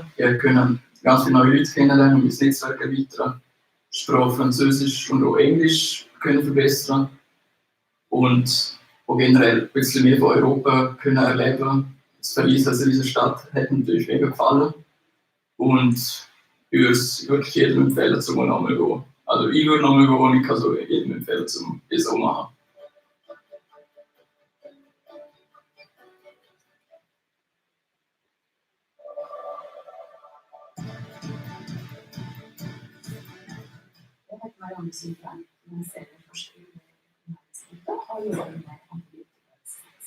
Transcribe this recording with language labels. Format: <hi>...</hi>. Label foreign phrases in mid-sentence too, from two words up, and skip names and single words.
<de>Ich konnte ganz viele neue Leute kennenlernen und mein Netzwerk erweitern, Sprache Französisch und auch Englisch können verbessern. Und die generell ein bisschen mehr von Europa können erleben. Das Paris als riesige Stadt hat mir natürlich mega gefallen. Und ich würde es wirklich jedem empfehlen, zum nochmal gehen. Also ich würde nochmal gehen und ich kann so jedem empfehlen, zum das auch machen.</de> <no>Jeg heter Marianne Sydland, jeg ser forskning i næringslivet og jobber med antibiotikaresistens.</no>